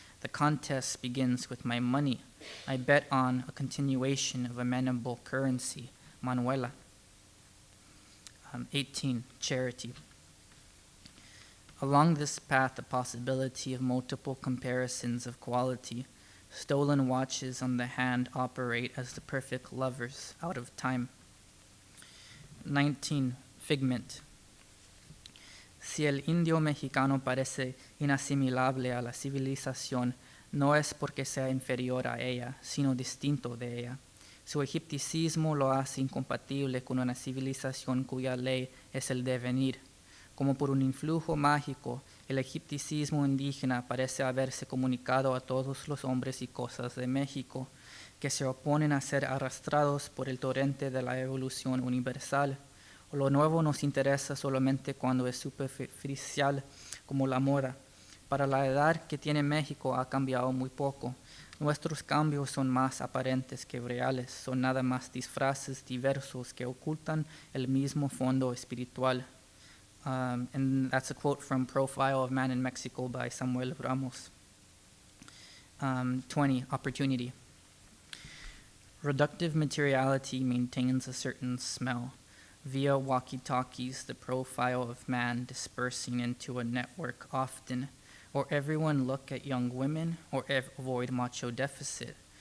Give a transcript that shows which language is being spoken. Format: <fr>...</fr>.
<en>The contest begins with my money. I bet on a continuation of amenable currency. Manuela. 18. Charity. Along this path, the possibility of multiple comparisons of quality. Stolen watches on the hand operate as the perfect lovers out of time. 19. Figment.</en> <es>Si el indio mexicano parece inasimilable a la civilización, no es porque sea inferior a ella, sino distinto de ella. Su egipticismo lo hace incompatible con una civilización cuya ley es el devenir. Como por un influjo mágico, el egipticismo indígena parece haberse comunicado a todos los hombres y cosas de México, que se oponen a ser arrastrados por el torrente de la evolución universal. Lo nuevo nos interesa solamente cuando es superficial, como la moda. Para la edad que tiene México ha cambiado muy poco. Nuestros cambios son más aparentes que reales, son nada más disfraces diversos que ocultan el mismo fondo espiritual.</es> <en>And that's a quote from Profile of Man in Mexico by Samuel Ramos. 20. Opportunity. Reductive materiality maintains a certain smell. Via walkie-talkies, the profile of man dispersing into a network often, or everyone look at young women, or avoid macho deficit.</en>